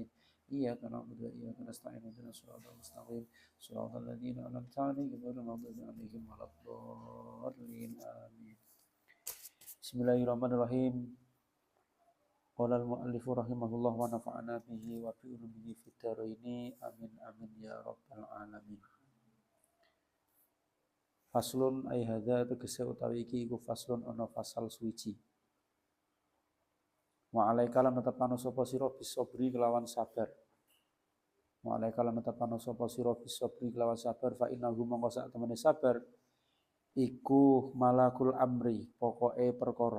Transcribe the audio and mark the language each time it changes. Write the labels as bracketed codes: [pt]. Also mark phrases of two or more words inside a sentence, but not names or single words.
[ar] إياك نعبد وإياك نستعين اهدنا الصراط المستقيم صراط الذين أنعمت عليهم غير المغضوب عليهم ولا الضالين آمين. بسم الله الرحمن الرحيم. قال المؤلف رحمه الله ونفعنا به وبعلومه في الدارين آمين آمين يا رب العالمين. [jv] Faslun [ar] أي هذا [jv] tegese utawi iki iku faslun ana fasal suci. [ar] وعليك [jv] lan netepano sapa sira bisabri kelawan sabar. [ar] وعليك [jv] lan netepano sapa sira bisabri kelawan sabar [ar] فإنه [jv] mongko sak temene sabar iku [ar] ملاك الأمر [jv] pokoke perkara.